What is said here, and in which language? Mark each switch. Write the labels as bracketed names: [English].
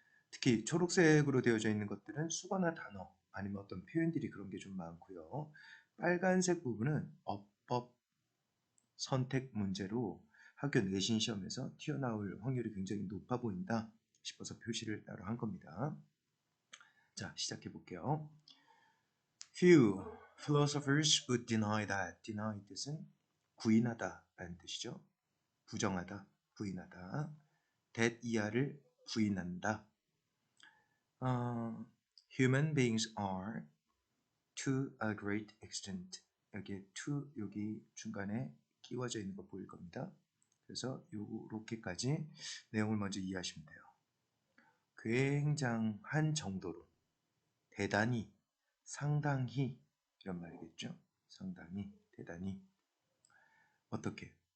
[Korean] 특히 초록색으로 되어져 있는 것들은 수거나 단어 아니면 어떤 표현들이 그런 게 좀 많고요. 빨간색 부분은 어법 선택 문제로 학교 내신 시험에서 튀어나올 확률이 굉장히 높아 보인다 싶어서 표시를 따로 한 겁니다. 자, 시작해 볼게요. [English] Few philosophers would deny that. [Korean] deny 뜻은 부인하다 라는 뜻이죠. 부정하다, 부인하다. that 이하를 부인한다. [English] Human beings are to a great extent. [Korean] 여기에 to 여기 중간에 끼워져 있는 거 보일 겁니다. 그래서 요렇게까지 내용을 먼저 이해하시면 돼요. 굉장한 정도로, 대단히, 상당히 이런 말이겠죠. 상당히, 대단히. 어떻게?